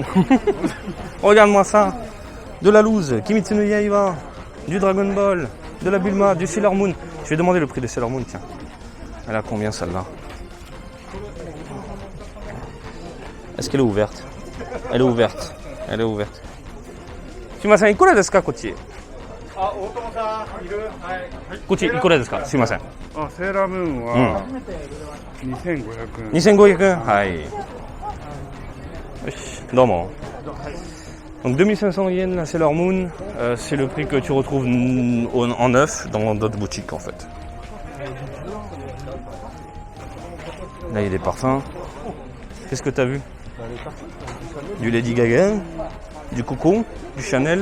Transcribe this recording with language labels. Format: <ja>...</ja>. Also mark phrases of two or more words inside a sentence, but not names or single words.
<fr>Regarde-moi ça. De la loose, Kimetsu no Yaiba, du Dragon Ball, de la Bulma, du Sailor Moon. Je vais demander le prix de Sailor Moon, tiens. Elle a combien, celle-là? Est-ce qu'elle est ouverte? Elle est ouverte. Elle est ouverte.</fr> <ja>すみません、いくらですか、こっち？こっち、いくらですか? Sumimasen. セーラームーンは2500円。 2500 円。はい。よし、どうも。</ja> <fr>Donc 2500 yens la Sailor Moon, c'est le prix que tu retrouves en neuf dans d'autres boutiques en fait. Là il y a des parfums. Qu'est-ce que tu as vu? Du Lady Gaga, du Coco, du Chanel.</fr>